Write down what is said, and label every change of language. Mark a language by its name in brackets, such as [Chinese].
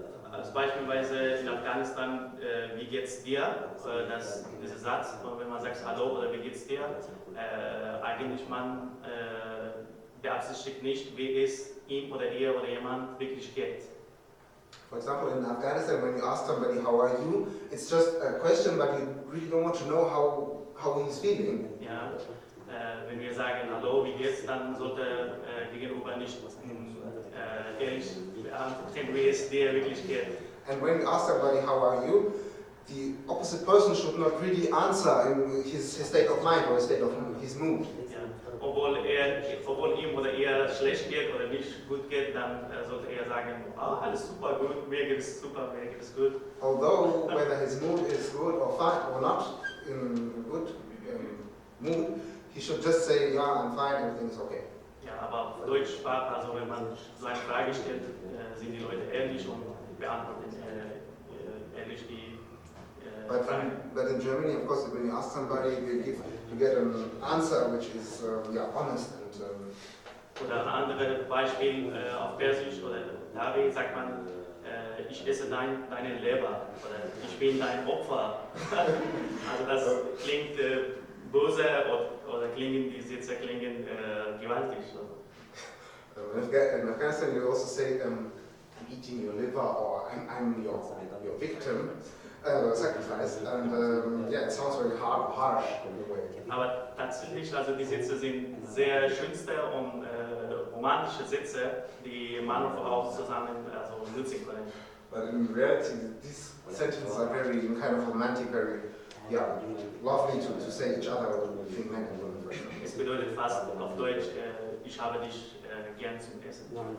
[German] Als beispielsweise in Afghanistan, wie geht's dir? Dieser Satz, wenn man sagt Hallo oder wie geht's dir, eigentlich man beabsichtigt nicht, wie es ihm oder ihr oder jemand wirklich geht. [English] For example, in Afghanistan, when you ask somebody how are you, it's just a question, but you really don't want to know how he's feeling. [German] Ja, wenn wir sagen Hallo, wie geht's, dann sollte gegenüber nicht ehrlich beantworten, wie es dir wirklich geht. [English] And when you ask somebody how are you, the opposite person should not really answer in his state of mind or his state of his mood. [German] Ja. Obwohl ihm oder ihr schlecht geht oder nicht gut geht, dann sollte er sagen, alles super gut, mir geht es super, mir geht es gut. [English] Although whether his mood is good or fine or not in good mood, he should just say, yeah, I'm fine, everything is okay. [German] Ja, aber auf Deutschsprache, also wenn man so eine Frage stellt, sind die Leute ehrlich und beantworten ehrlich die Frage. [English] But in Germany, of course, when you ask somebody, you get an answer which is honest and. [German] Oder ein anderes Beispiel auf Persisch oder Dari sagt man, ich esse deine Leber oder ich bin dein Opfer. Also das klingt böse oder die Sätze klingen gewaltig. [English] In Afghanistan, you also say, I'm eating your liver or I'm your victim. Sacrifice, and it sounds very harsh in a way. [German] Aber tatsächlich, also die Sätze sind sehr schönste und romantische Sätze, die Mann und Frau zusammen also nutzen können. [English] But in reality, these sentences are very kind of romantic, very lovely to say each other between men and women. [German] Es bedeutet fast auf Deutsch, ich habe dich gern zum Essen.